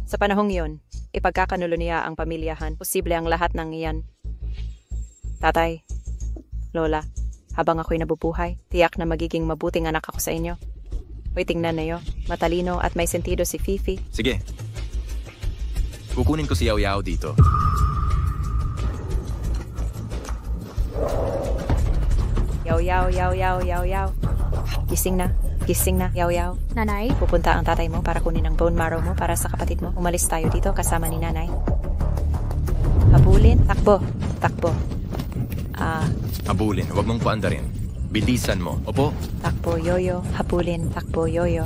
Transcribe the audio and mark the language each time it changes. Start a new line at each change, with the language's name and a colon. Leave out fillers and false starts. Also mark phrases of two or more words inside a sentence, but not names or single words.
Filipino: Sa panahong yon, ipagkakanulo niya ang pamilyahan. Posible ang lahat ng iyan. Tatay, Lola, habang ako'y nabubuhay, tiyak na magiging mabuting anak ako sa inyo. Hoy, tingnan niyo, matalino at may sentido si Fifi. Sige. Kukunin ko si Yao Yao dito. Yao Yao, Yao Yao, Yao Yao. Gising na, Yao Yao. Nanay? Pupunta ang tatay mo para kunin ang bone marrow mo para sa kapatid mo. Umalis tayo dito kasama ni nanay. Habulin, takbo. Habulin, huwag mong paandarin. Bilisan mo. Opo, Takbo, yoyo. Habulin, takbo, yoyo.